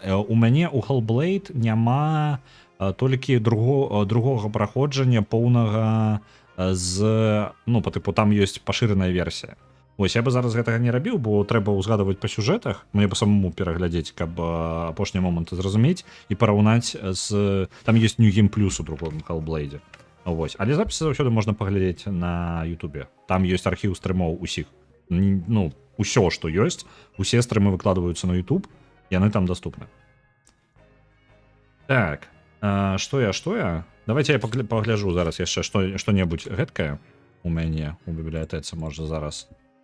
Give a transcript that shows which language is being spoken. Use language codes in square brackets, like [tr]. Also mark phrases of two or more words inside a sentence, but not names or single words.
[be] У мяне у Hellblade няма толькі другога праходжання поўнага з, ну, па тыпу, там ёсць пашыраная версія. Вось, я бы зараз гэтага не рабіў, бо трэба ўзгадаваць па сюжэтах, мне бы самому пераглядзець, каб апошнія моманты зразумець і параўнаць з... Там ёсць [en] New Game Plus [be] у другом Hellblade. Вось. Але запісы заўсёды можна паглядзець на Ютубе. Там ёсць архіў стрымоў усіх. Ну, усё, што ёсць, усе стрымы выкладваюцца на YouTube, яны там даступны. Так, што я? Давайте я пагляджу зараз яшчэ што-небудзь гэткае у мяне у бібліятэцы, можа, зараз